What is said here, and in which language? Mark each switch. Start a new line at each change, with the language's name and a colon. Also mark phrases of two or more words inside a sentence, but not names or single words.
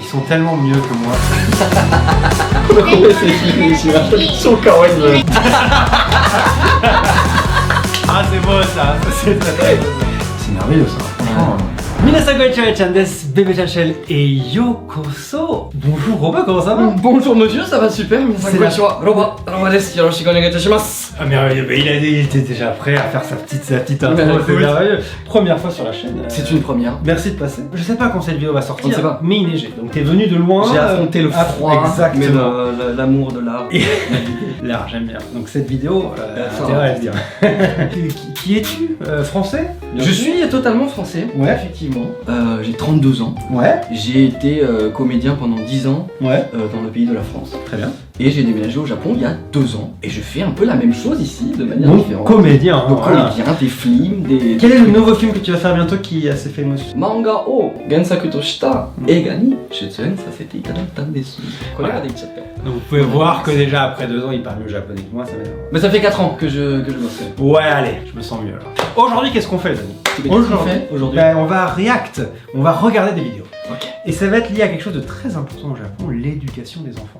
French: sont tellement mieux que moi. Ah c'est beau ça, c'est très beau. C'est merveilleux ça, franchement.
Japanese: 皆さんこんにちはです,
French: Bébé Chachel et Yokoso. Bonjour Robin, comment ça va? Bonjour monsieur, ça va super.
Japanese: 皆さんこんにちは、Robaです、よろしくお願いいたします.
French: Ah merveilleux, il était déjà prêt à faire sa petite intro, c'est merveilleux. Première fois sur la chaîne. C'est une première. Merci de passer. Je sais pas quand cette vidéo va sortir, On ne sait pas. Mais il neigeait. Donc t'es venu de loin. J'ai affronté le froid, exactement. mais l'amour de l'art. L'art, j'aime bien. Donc cette vidéo, intérêt à le dire. Qui es-tu? Français? Je suis totalement français, Ouais. effectivement. J'ai 32 ans. Ouais. J'ai été comédien pendant 10 ans Ouais. dans le pays de la France. Très bien. Et j'ai déménagé au Japon il y a 2 ans. Et je fais un peu la même chose ici, de manière Donc différente. comédien. Hein, Donc voilà. comédien, des films, des... Quel est le nouveau film que tu vas faire bientôt qui est assez fameux?
Japanese: 漫画を原作とした映画に出演させていただったです.
French: Voilà. Donc vous pouvez voir que déjà après 2 ans il parle mieux japonais que moi, ça m'énerve. Mais ça fait 4 ans que je bosse. Ouais, allez, je me sens mieux alors. Aujourd'hui, qu'est-ce qu'on fait, Dani? Aujourd'hui Ben, on va react, on va regarder des vidéos. Ok. Et ça va être lié à quelque chose de très important au Japon, l'éducation des enfants.